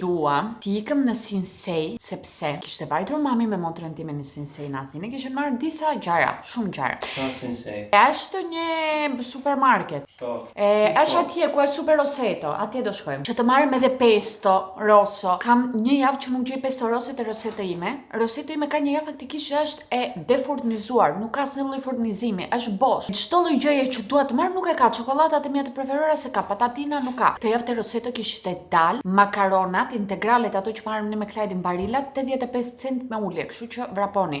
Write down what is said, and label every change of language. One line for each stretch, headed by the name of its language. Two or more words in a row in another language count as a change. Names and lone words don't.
Albanian: Dua ti ikëm në Sinsay, sepse kishte vajtur mami me motrën time në Sinsay në Athinë, kishin marrë disa gjëra, shumë gjëra. Sa Sinsay? Është një supermarket. Është atje ku është Super Roseto, atje do shkojmë. Që të marrim edhe pesto rosso. Kam një javë që nuk gjej pesto rosso te Roseto ime. Roseto ime ka një javë faktikisht që është e defurnizuar, nuk ka asnjë lloj furnizimi, është bosh. Çdo lloj gjëje që dua të marr nuk e ka. Çokoladat e mia të preferuara se ka, patatina nuk ka. Këtë javë te Roseto kishte dal makaronat integralet, ato që marrim ne me Klajdin barilat, 85 cent me ulje, kështu që vraponi.